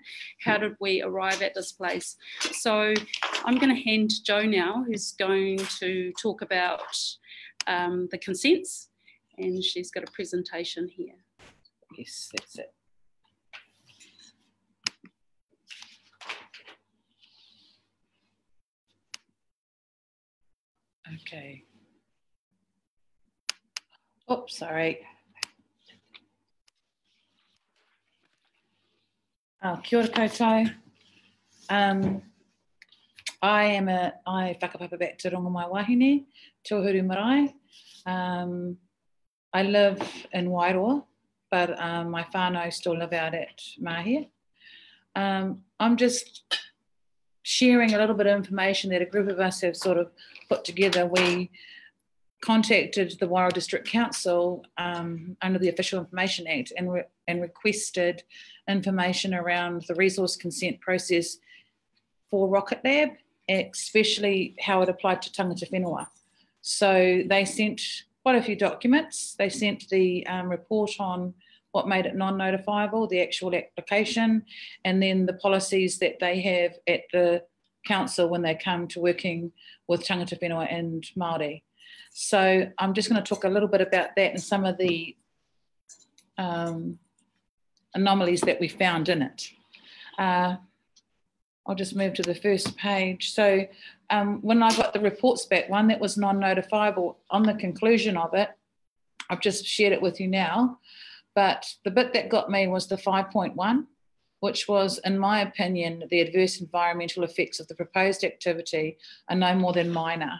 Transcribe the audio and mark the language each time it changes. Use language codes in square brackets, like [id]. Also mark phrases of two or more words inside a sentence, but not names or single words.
[en] How did we arrive at this place? So I'm going to hand to Joe now, who's going to talk about the consents, and she's got a presentation here. Yes, that's it. Okay. Oops, sorry. [mi] Kia ora koutou. [en] I whakapapa back to rongo mai wahine, Tōhuru Marae. I live in Wairoa, but my whānau still live out at Māhia. I'm just sharing a little bit of information that a group of us have sort of put together. We contacted the Wairau District Council under the Official Information Act and requested information around the resource consent process for RocketLab, especially how it applied to [mi] tangata whenua. [en] So they sent quite a few documents. They sent the report on what made it non-notifiable, the actual application, and then the policies that they have at the council when they come to working with [mi] tangata whenua [en] and Māori. So I'm just going to talk a little bit about that and some of the anomalies that we found in it. I'll just move to the first page. So when I got the reports back, one that was non-notifiable, on the conclusion of it, I've just shared it with you now, but the bit that got me was the 5.1, which was, in my opinion, the adverse environmental effects of the proposed activity are no more than minor.